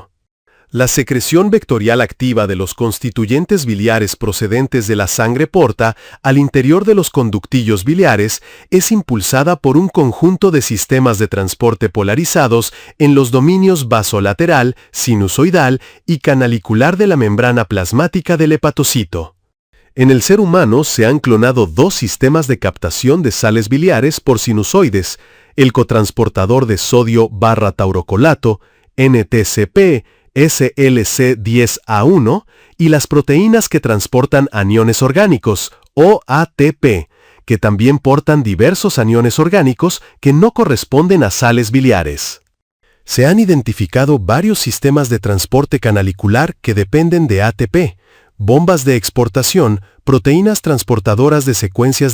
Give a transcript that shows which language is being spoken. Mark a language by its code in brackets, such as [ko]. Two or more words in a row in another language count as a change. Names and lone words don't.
[es] La secreción vectorial activa de los constituyentes biliares procedentes de la sangre porta al interior de los conductillos biliares es impulsada por un conjunto de sistemas de transporte polarizados en los dominios vasolateral, sinusoidal y canalicular de la membrana plasmática del hepatocito. En el ser humano se han clonado 2 sistemas de captación de sales biliares por sinusoides, el cotransportador de sodio-taurocolato, NTCP, SLC10A1, y las proteínas que transportan aniones orgánicos, o ATP, que también portan diversos aniones orgánicos que no corresponden a sales biliares. Se han identificado varios sistemas de transporte canalicular que dependen de ATP, bombas de exportación, proteínas transportadoras de secuencias